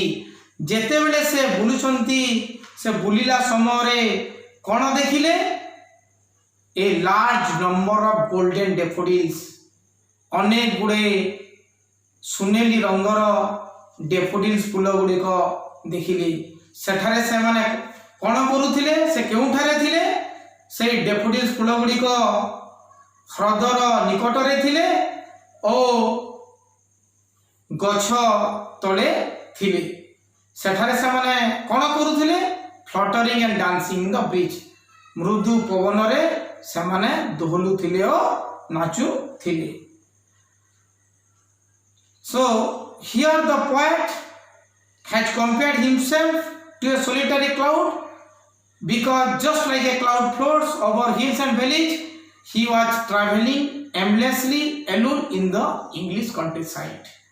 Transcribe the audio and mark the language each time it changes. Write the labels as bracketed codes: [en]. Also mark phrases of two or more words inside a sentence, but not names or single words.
[or] ଯେତେବେଳେ ସେ ବୁଲୁଛନ୍ତି, ସେ ବୁଲିଲା ସମୟ କଣ ଦେଖିଲେ? [en] a large number of golden daffodils. [or] ଅନେକ ଗୁଡ଼େ ସୁନେଲି ରଙ୍ଗର ଡାଫୋଡିଲ୍ସ ଫୁଲ ଗୁଡ଼ିକ ଦେଖିଲେ। ସେଠାରେ ସେ ମାନେ କଣ କରୁଥିଲେ? ସେ କେଉଁଠାରେ ଥିଲେ? ସେ ଡାଫୋଡିଲ୍ସ ଫୁଲ ଗୁଡ଼ିକ ହ୍ରଦର ନିକଟରେ ଥିଲେ ଓ ଗଛ ତଳେ ଥିଲେ। ସେଠାରେ ସେ ମାନେ କଣ କରୁଥିଲେ [en] fluttering and dancing in the breeze [or] ମୃଦୁ ପବନ ରେ ସେ ମାନେ ଦୋହଲୁଥିଲେ ଓ ନାଚୁଥିଲେ [en] so here the poet has compared himself to a solitary cloud because just like a cloud floats over hills and valleys he was traveling aimlessly alone in the English countryside.